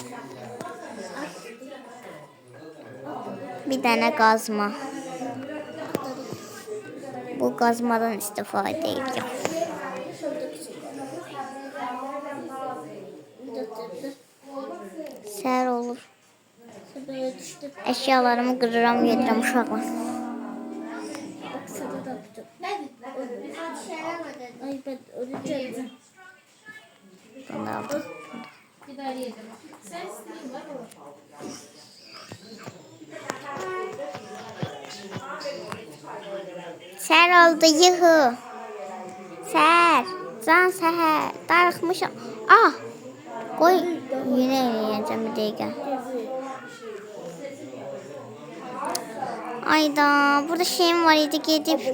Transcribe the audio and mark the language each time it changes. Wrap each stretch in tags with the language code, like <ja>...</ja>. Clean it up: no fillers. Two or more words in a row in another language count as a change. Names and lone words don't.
<az>Bir dənə qazma. Bu qazmadan istifadə edəcəm. Səhər olur.</az> <tr>böyle düştüm.</tr> <az>Əşyalarımı qırıram, yedirəm uşaqlar.</az> <tr>Bak sana da yaptım. Ay ben öleceğim.</tr> <az>Bunu da aldım.</az> <tr>Bir daha yedim. Sen istediğin var mı?</tr> <az>Səhər oldu, yuhu. Səhər, can səhər, darıxmışam. Qoy, yenə eləyəcəm bir dəqiqə. Ayda, burada şeyim var idi, gedib.</az>